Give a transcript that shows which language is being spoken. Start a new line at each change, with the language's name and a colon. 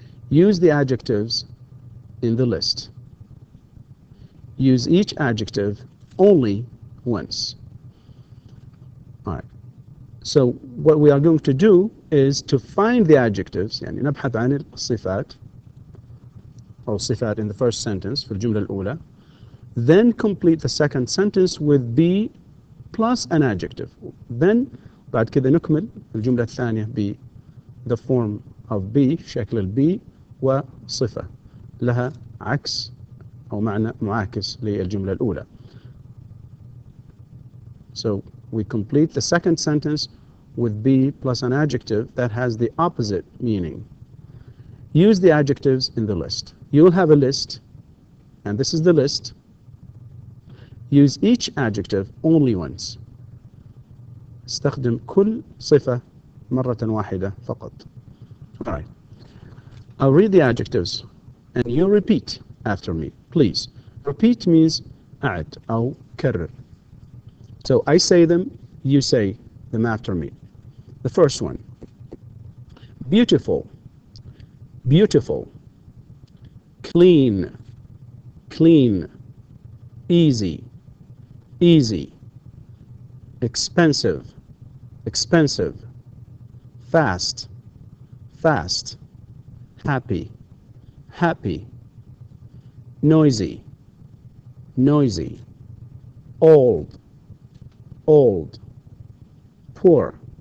English: Use the adjectives in the list. Use each adjective only once. All right. So what we are going to do is to find the adjectives,
Arabic: يعني نبحث عن الصفات أو الصفات
English: in the first sentence
Arabic: في الجملة الأولى.
English: Then complete the second sentence with be plus an adjective.
Arabic: Then بعد كده نكمل الجملة الثانية ب
English: the form of be،
Arabic: شكل البي، وصفة لها عكس أو معنى معاكس للجملة الأولى.
English: So we complete the second sentence with be plus an adjective that has the opposite meaning. Use the adjectives in the list. You will have a list, and this is the list. Use each adjective only once.
Arabic: استخدم كل صفة مرة واحدة فقط.
English: All right. I'll read the adjectives and you repeat after me, please. Repeat means
Arabic: أعد أو كرر.
English: So I say them, you say them after me. The first one. Beautiful. Beautiful. Clean. Clean. Easy. Easy. Expensive. Expensive. Fast. Fast. Happy. Happy. Noisy. Noisy. Old. Old. Poor.